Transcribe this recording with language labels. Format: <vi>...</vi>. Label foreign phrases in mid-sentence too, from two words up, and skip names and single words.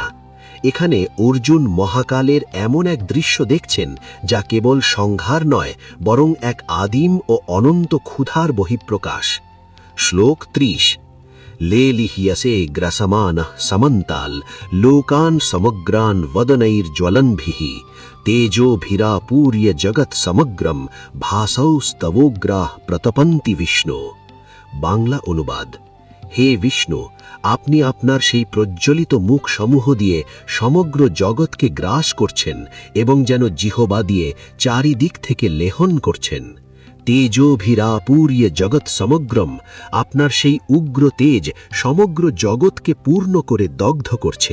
<bn>এখানে অর্জুন মহাকালের এমন এক দৃশ্য দেখছেন যা কেবল সংহার নয়, বরং এক আদিম ও অনন্ত ক্ষুধার বহিঃপ্রকাশ।</bn> <sa>শ্লোক ৩০। लेलिहियासे ग्रासमानः समन्ताल लोकान समग्रान वदनैर्ज्वलन्भिः तेजोभिरापूर्य जगत् समग्रम भासौ स्तवोग्राः प्रतपन्ति विष्णु।</sa> <bn>বাংলা অনুবাদ: হে বিষ্ণু, আপনি আপনার সেই প্রজ্বলিত মুখ সমূহ দিয়ে সমগ্র জগৎকে গ্রাস করছেন এবং যেন জিহ্বা দিয়ে চারিদিক থেকে লেহন করছেন।</bn> <sa>तेजोभिरापूर्य जगत् समग्रम,</sa> <bn>আপনার সেই উগ্র তেজ সমগ্র জগৎকে পূর্ণ করে দগ্ধ করছে।</bn>